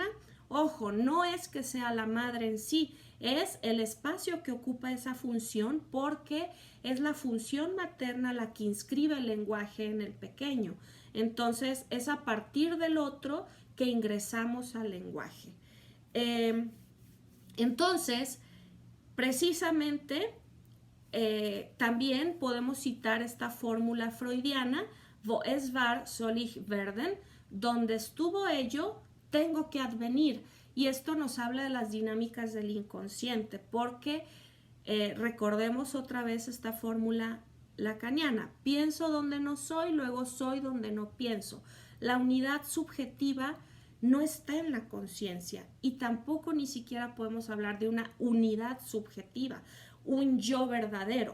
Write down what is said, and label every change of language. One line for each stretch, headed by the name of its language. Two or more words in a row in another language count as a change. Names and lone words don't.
Spanish: Ojo, no es que sea la madre en sí, es el espacio que ocupa esa función, porque es la función materna la que inscribe el lenguaje en el pequeño. Entonces es a partir del otro que ingresamos al lenguaje. Entonces, precisamente, también podemos citar esta fórmula freudiana,
German: wo es war, soll ich werden,
Spanish: donde estuvo ello, tengo que advenir. Y esto nos habla de las dinámicas del inconsciente, porque recordemos otra vez esta fórmula lacaniana: pienso donde no soy, luego soy donde no pienso. La unidad subjetiva no está en la conciencia, y tampoco ni siquiera podemos hablar de una unidad subjetiva, un yo verdadero.